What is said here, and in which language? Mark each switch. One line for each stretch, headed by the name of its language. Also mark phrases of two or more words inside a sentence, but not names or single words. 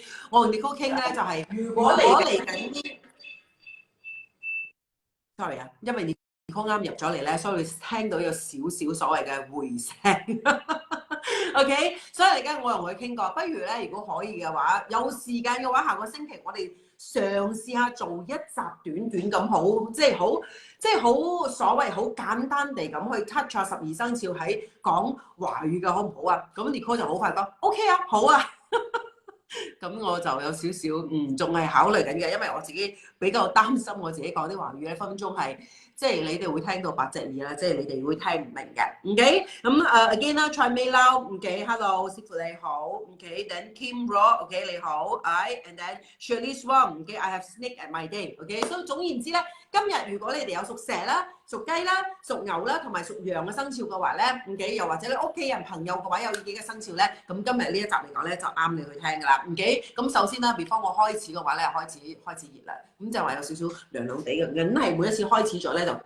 Cantonese: 我同 Nicole 傾咧就係、如果嚟緊啲，sorry 啊，因為 Nicole 啱入咗嚟咧，所以聽到有少少所謂嘅回聲。OK，所以而家我同佢傾過，不如咧，如果可以嘅話，有時間嘅話，下個星期我哋嘗試下做一集短短咁好，即係好所謂好簡單地咁去 touch 下12生肖喺講華語嘅好唔好啊？咁 Nicole 就好快講 OK 啊，好啊。咁我就有少少仲係考慮緊嘅，因為我自己比較擔心我自己講啲華語咧，分分鐘係即係你哋會聽到八隻耳啦，即係你哋會聽唔明嘅。OK，咁 again 啦
English: try me now，
Cantonese: OK，hello 師傅你好 ，OK，then Kim Rock，OK 你好 ，
English: and then
Cantonese: Shirley Swan，OK，
English: I have snake at my day，
Cantonese: OK，所以總言之咧，今日如果你哋有屬蛇啦、屬雞啦、屬牛啦同埋屬羊嘅生肖嘅話咧，OK，又或者你屋企人朋友嘅話有呢幾個生肖咧，咁今日呢一集嚟講咧就啱你去聽㗎啦，OK。咁首先啦，before 我開始嘅話咧，開始熱啦，咁就話有少少涼涼地嘅，梗係每一次開始咗咧就